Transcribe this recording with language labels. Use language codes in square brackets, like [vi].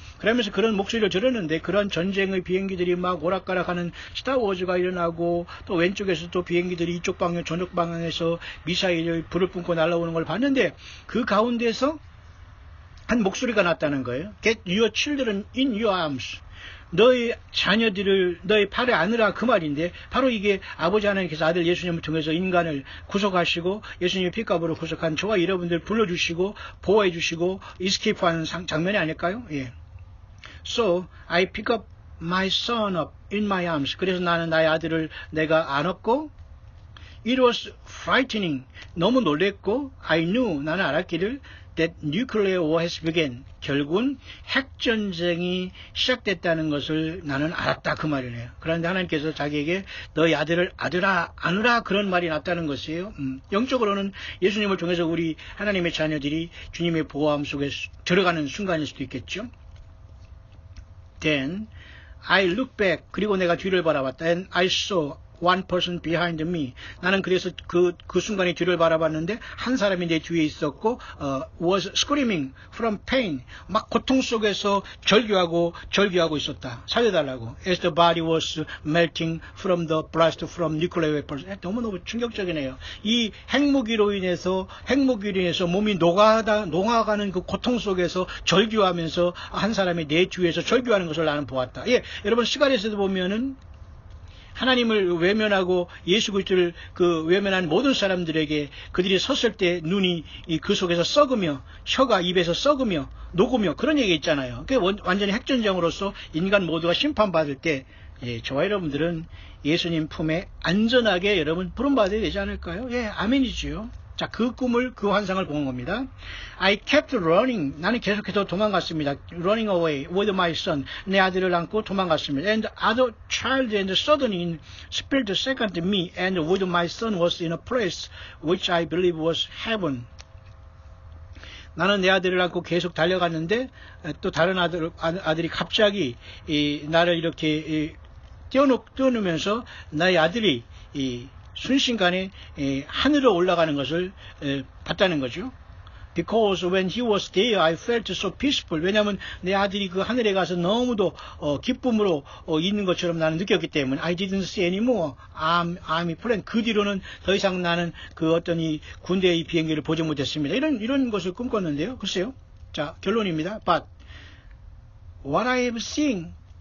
[ko] 그러면서 그런 목소리를 들었는데, 그런 전쟁의 비행기들이 막 오락가락하는 스타워즈가 일어나고, 또 왼쪽에서 또 비행기들이 이쪽 방향 저쪽 방향에서 미사일을 불을 뿜고 날아오는 걸 봤는데, 그 가운데서 한 목소리가 났다는 거예요. [en] Get your children in your arms. [ko] 너의 자녀들을 너의 팔에 안으라 그 말인데 바로 이게 아버지 하나님께서 아들 예수님을 통해서 인간을 구속하시고 예수님의 피값으로 구속한 저와 여러분들 불러주시고 보호해 주시고 이스케이프하는 장면이 아닐까요? 예. [en] So I pick up my son up in my arms. [ko] 그래서 나는 나의 아들을 내가 안았고 [en] It was frightening. [ko] 너무 놀랬고 [en] I knew. [ko] 나는 알았기를 [en] that nuclear war has begun. [ko] 결국은 핵전쟁이 시작됐다는 것을 나는 알았다 그 말이네요. 그런데 하나님께서 자기에게 너희 아들을 아들아 안으라 그런 말이 났다는 것이에요. 영적으로는 예수님을 통해서 우리 하나님의 자녀들이 주님의 보호함 속에 들어가는 순간일 수도 있겠죠. [en] Then I look back. [ko] 그리고 내가 뒤를 바라봤다. [en] And I saw one person behind me. [ko] 나는 그래서 그 순간에 뒤를 바라봤는데 한 사람이 내 뒤에 있었고 [en] was screaming from pain. [ko] 막 고통 속에서 절규하고 있었다. 살려달라고. [en] As the body was melting from the blast from nuclear weapons. [ko] 너무너무 충격적이네요. 이 핵무기로 인해서 몸이 녹아가는 그 고통 속에서 절규하면서 한 사람이 내 뒤에서 절규하는 것을 나는 보았다. 예, 여러분 시간에서도 보면은 하나님을 외면하고 예수 그리스도를 외면한 모든 사람들에게 그들이 섰을 때 눈이 그 속에서 썩으며 혀가 입에서 썩으며 녹으며 그런 얘기 있잖아요. 완전히 핵전쟁으로서 인간 모두가 심판받을 때 저와 여러분들은 예수님 품에 안전하게 여러분 부름받아야 되지 않을까요? 예, 아멘이지요. 자, 그 꿈을, 그 환상을 본 겁니다. [en] I kept running. [ko] 나는 계속해서 도망갔습니다. [en] Running away with my son. [ko] 내 아들을 안고 도망갔습니다. [en] And other child and suddenly in spirit second me and with my son was in a place which I believe was heaven. [ko] 나는 내 아들을 안고 계속 달려갔는데 또 다른 아들이 갑자기 나를 이렇게 띄워놓으면서 나의 아들이 순식간에 하늘로 올라가는 것을 봤다는 거죠. [en] Because when he was there, I felt so peaceful. [ko] 왜냐하면 내 아들이 그 하늘에 가서 너무도 기쁨으로 있는 것처럼 나는 느꼈기 때문에 [en] I didn't see anymore. I'm plane. [ko] 그 뒤로는 더 이상 나는 그 어떤 이 군대의 비행기를 보지 못했습니다. 이런 것을 꿈꿨는데요. 글쎄요. 자, 결론입니다. [en] But what I am seeing.